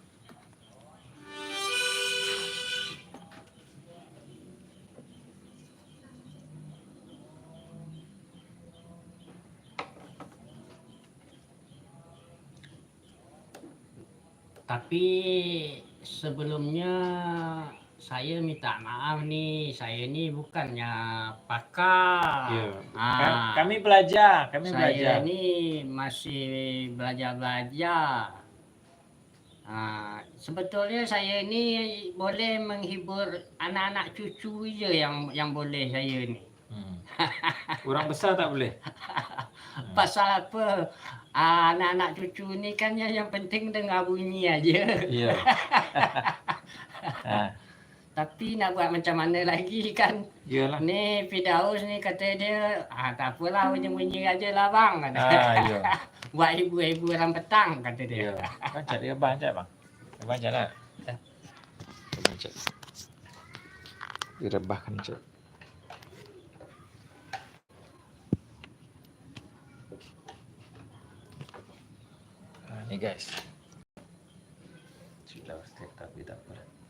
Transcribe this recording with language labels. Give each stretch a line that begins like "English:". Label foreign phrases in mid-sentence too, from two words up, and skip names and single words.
Malay: Tapi sebelumnya saya minta maaf nih, saya ini bukannya pakar. Iya. Kami belajar. Saya ini masih belajar. Sebetulnya saya ini boleh menghibur anak-anak cucu aja yang boleh saya ini. Orang besar tak boleh. Pasal apa? Anak-anak cucu ini kan yang penting dengar bunyi aja. Iya. Tapi nak buat macam mana lagi kan? Iyalah. Ni Firdaus ni kata dia, tak apalah bunyi-bunyi aja lah bang. Iya. Buat hiburan petang kata dia. Iya. Baca dia baca bang. Baca lah. Baca. Direbahkan cek. Ini guys. Sudah step tapi tak apa.